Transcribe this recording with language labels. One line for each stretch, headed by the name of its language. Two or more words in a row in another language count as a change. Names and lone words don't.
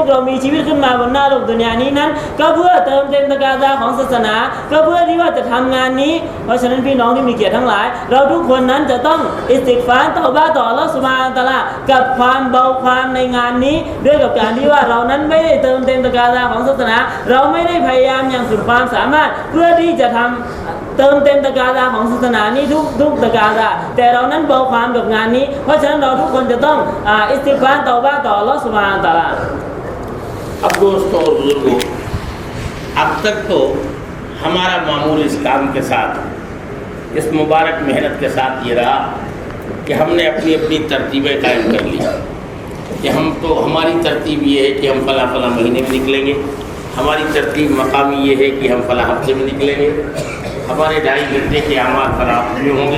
Thai: กเรามีชีวิตขึ้นมาบนหน้าโลกดุนยานี้นั้นก็เพื่อเติมเต็มตะกร้าของศาสนาก็เพื่อที่ว่าจะทำงานนี้เพราะฉะนั้นพี่น้องที่มีเกียรติทั้งหลายเราทุกคนนั้นจะต้อง
Arabic: استغفار توبة
Thai: ต่อ
Arabic: الله سبحانه وتعالى
Thai: กับความเบาความในงานนี้ด้วยกับการที่ว่าเรานั้นไม่ได้เติมเต็มตะกร้าของศาสนาเราไม่ได้พยายามอย่างสุดความสามารถเพื่อที่จะทำเติมเต็มตะกร้าของศาสนานี้ทุกตะกร้าแต่เรานั้นเบาความกับงานนี้เพราะฉะนั้นเราทุกคนจะต้อง
Arabic: استغفار توبة
Thai: ต่อ
Arabic: الله سبحانه وتعالى
Urdu: اب دوستوں اور بزرگوں، اب تک تو ہمارا معمول اس کام کے ساتھ اس مبارک محنت کے ساتھ یہ رہا کہ ہم نے اپنی اپنی ترتیبیں قائم کر لی کہ ہم تو ہماری ترتیب یہ ہے کہ ہم فلاں فلاں مہینے میں نکلیں گے، ہماری ترتیب مقامی یہ ہے کہ ہم فلاں ہفتے میں نکلیں گے، ہمارے 2.5 گھنٹے کے اعمال فلاں ہفتے میں ہوں گے.